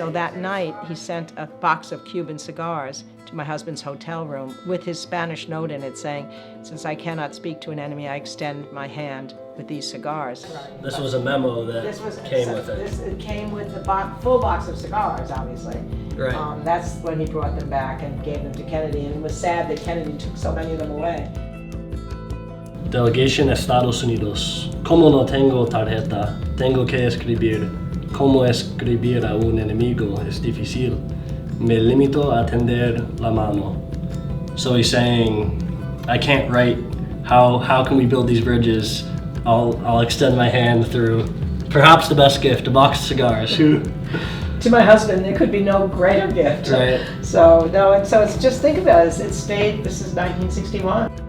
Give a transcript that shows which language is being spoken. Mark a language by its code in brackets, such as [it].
[en] So that night, he sent a box of Cuban cigars to my husband's hotel room with his Spanish note in it saying, "Since I cannot speak to an enemy, I extend my hand with these cigars." This was a memo that came with it. It came with the full box of cigars, obviously. Right. That's when he brought them back and gave them to Kennedy, and it was sad that Kennedy took so many of them away. [es] Delegation Estados Unidos. Como no tengo tarjeta, tengo que escribir. Como escribir a un enemigo es difícil. Me limito a tender la mano. [en] So he's saying, I can't write. How can we build these bridges? I'll extend my hand through perhaps the best gift, a box of cigars. To my husband, there could be no greater gift. Right. So it's just think about it. It stayed. This is 1961.